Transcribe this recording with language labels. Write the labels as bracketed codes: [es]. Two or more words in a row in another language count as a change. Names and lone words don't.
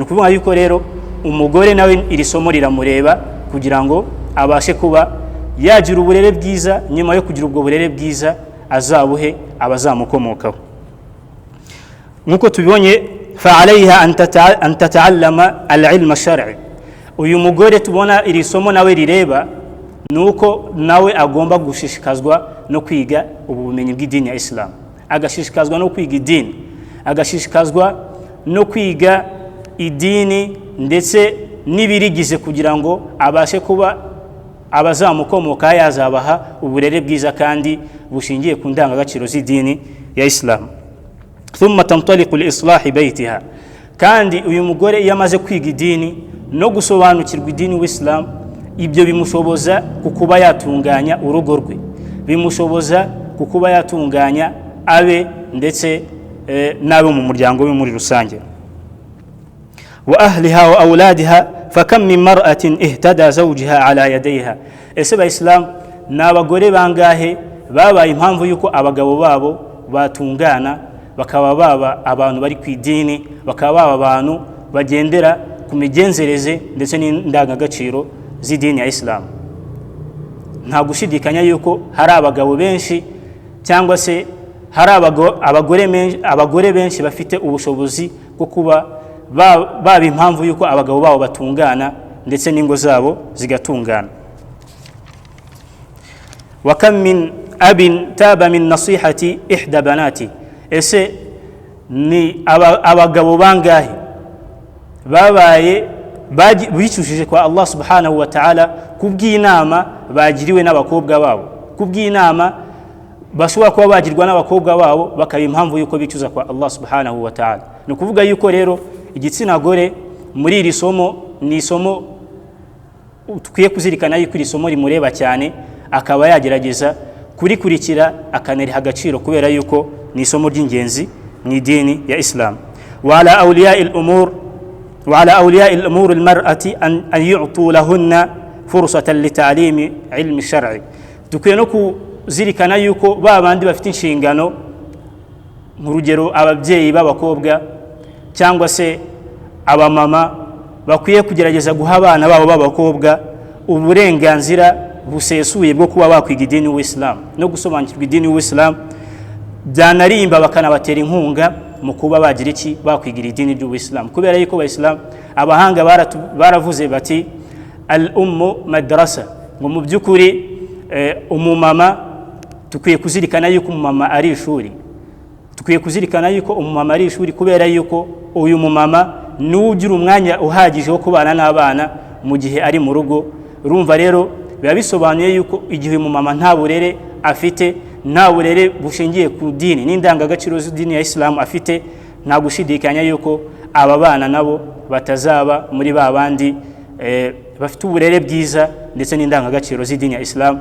[rw] Nukuvuga yuko rero umugore nawe iri somo riramureba kugira ngo abashe kuba yagira uburere bwiza, nyuma yo kugira ubwo burere bwiza azabuhe abazamukomokaho. Nkuko tubibonye [ar] فعليها أن تتعلم العلم الشرعي, [rw] uyu mugore tubona iri somo nawe rireba nuko nawe agomba gushishikazwa no kwiga ubumenyi bw'idini ya Islam, agashishikazwa no kwiga idini, agashishikazwa no kwiga idini ndetse n'ibirigize kugira ngo abashe kuba abazamukomoka yazabaha uburere bwiza kandi bushingiye ku ndangagaciro z'idini ya Islam. [ar] ثم تنطلق لإصلاح بيتها, [rw] kandi uyu mugore iyo amaze kwiga idini no gusobanukirwa idini w'Islam, ibyo bimushoboza kukuba yatunganya urugo rwe, bimushoboza kukuba yatunganya abe ndetse n'abo mu muryango we muri rusange. [ar] وأهلها وأولادها فكم من امرأة اهتدى زوجها على يديها, [rw] ese abayisilamu n'abagore bangahe babaye impamvu yuko abagabo babo batungana, bakaba baba abantu bari ku idini, bakaba baba abantu bagendera ku migenzereze ndetse n'indangagaciro z'idini ya Islam. Nta gushidikanya yuko hari abagabo benshi cyangwa se hari abagore benshi bafite ubushobozi bwo kuba baba impamvu yuko abagabo babo batungana ndetse n'ingo zabo zigatungana. [ar] وكم من أب تاب من نصيحة إحدى بناته, [rw] ese ni abagabo bangahe babaye bicushije kwa Allah [ar] سبحانه وتعالى [rw] kubw'inama bagiriwe n'abakobwa babo, kubw'inama bashobora kuba bagirwa n'abakobwa babo bakaba impamvu yuko bicuza kwa Allah [ar] سبحانه وتعالى. [rw] Ni ukuvuga yuko rero igitsina gore muri iri somo ni isomo tukwiye kuzirikana yuko iri somo rimureba cyane, akaba yagerageza kurikurikira akanariha agaciro kubera yuko ni isomo ry'ingenzi mu idini ya Islam. [ar] وعلى أولياء أمور المرأة أن يؤتوا لهن فرصة لتعليم العلم الشرعي, [rw] tukwiye no kuzirikana yuko babandi bafite inshingano, mu rugero ababyeyi b'abakobwa cyangwa se abamama, bakwiye kugerageza guha abana babo b'abakobwa uburenganzira busesuye bwo kuba bakwiga idini w'Islam no gusobanukirwa idini w'Islam, byanarimba bakanabatera inkunga mu kuba bagira iki bakwigira idini ry'Islam, kubera yuko abayisilamu abahanga baravuze bati [ar] الأم مدرسة, [rw] ngo mu by'ukuri umumama tukwiye kuzirikana yuko umumama ari ishuri, tukwiye kuzirikana yuko umumama ari ishuri, kubera yuko uyu mumama niwe ugira umwanya uhagije wo kubana n'abana mu gihe ari mu rugo. Urumva rero biba bisobanuye yuko igihe umumama nta burere afite, nta burere bushingiye ku dini n'indangagaciro z'idini ya Islam afite, nta gushidikanya yuko aba bana nabo batazaba muri babandi bafite uburere bwiza ndetse n'indangagaciro z'idini ya Islam.